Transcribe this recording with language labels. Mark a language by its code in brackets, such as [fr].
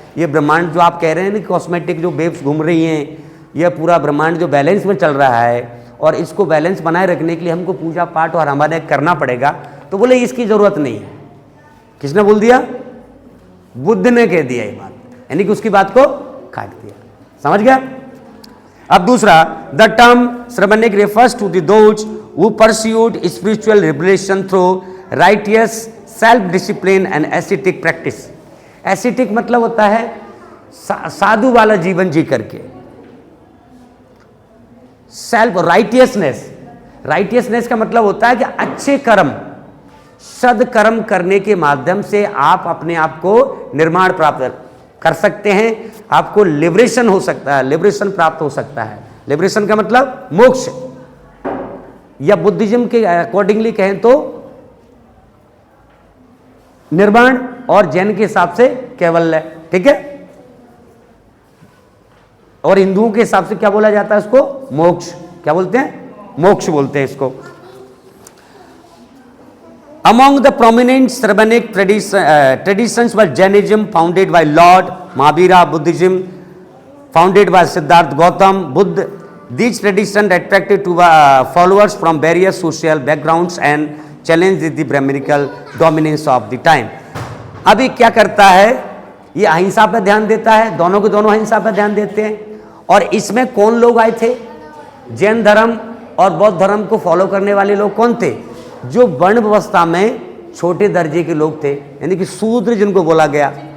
[hi] ये ब्रह्मांड जो आप कह रहे हैं ना, कॉस्मेटिक जो वेव्स घूम रही हैं, यह पूरा ब्रह्मांड जो बैलेंस में चल रहा है, और इसको बैलेंस बनाए रखने के लिए हमको पूजा पाठ और हमारे करना पड़ेगा। तो बोले इसकी ज़रूरत नहीं है। किसने बोल दिया? बुद्ध ने कह दिया ये बात, यानी कि उसकी बात को काट दिया। समझ गया? अब दूसरा, [en] The term श्रवणिक refers to the those who pursued spiritual liberation through righteous self-discipline and ascetic practice। [hi] ascetic मतलब होता है साधु वाला जीवन जी करके, सेल्फ राइटियसनेस। राइटियसनेस का मतलब होता है कि अच्छे कर्म सदकर्म करने के माध्यम से आप अपने आप को निर्माण प्राप्त कर सकते हैं, आपको लिबरेशन हो सकता है, लिबरेशन प्राप्त हो सकता है। लिबरेशन का मतलब मोक्ष, या बुद्धिज्म के अकॉर्डिंगली कहें तो निर्वाण, और जैन के हिसाब से कैवल्य, ठीक है। और हिंदुओं के हिसाब से क्या बोला जाता है इसको? मोक्ष। क्या बोलते हैं? मोक्ष बोलते हैं इसको। [en] Among the prominent Sramanic traditions was Jainism, founded by Lord Mahavira, Buddhism, founded by Siddhartha Gautam Buddha. These traditions attracted to followers from various social backgrounds and challenged the Brahminical dominance of the time. [hi] अभी क्या करता है, ये अहिंसा पर ध्यान देता है, दोनों के दोनों अहिंसा पर ध्यान देते हैं। और इसमें कौन लोग आए थे? जैन धर्म और बौद्ध धर्म को फॉलो करने वाले लोग कौन थे? जो वर्ण व्यवस्था में छोटे दर्जे के लोग थे, यानी कि शूद्र जिनको बोला गया।